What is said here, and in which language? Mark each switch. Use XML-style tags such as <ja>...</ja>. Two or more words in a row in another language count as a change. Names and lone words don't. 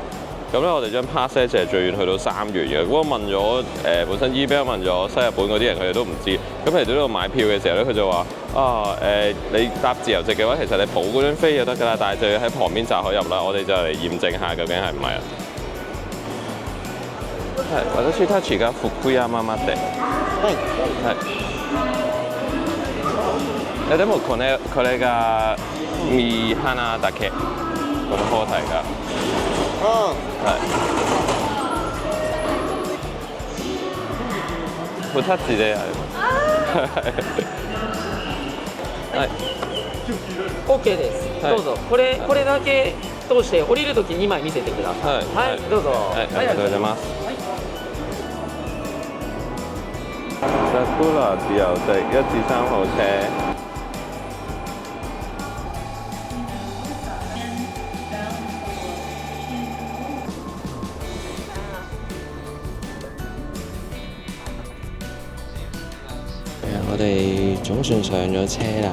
<yue>咁咧我哋張 pass 咧就係最遠去到3元嘅。咁我問咗本身 eBay 問咗西日本嗰啲人，佢哋都唔知。咁嚟到呢度買票嘅時候咧，佢就話你搭自由席嘅話，其實你補嗰張飛就得㗎啦，但係就要喺旁邊閘口入啦。我哋就嚟驗證下究竟係唔係啊？係，</yue> <ja>私たちが福山まで。はい。でもこれが三花だけこの包帯が。はい。2つであります。はい。 OK です。どうぞ。これだけ通して降りるとき2枚見せてください。はい。どうぞ。はい。ありがとうございます。</ja> <yue>Sakura 自由席1至3號車。我哋總算上咗車啦。</yue>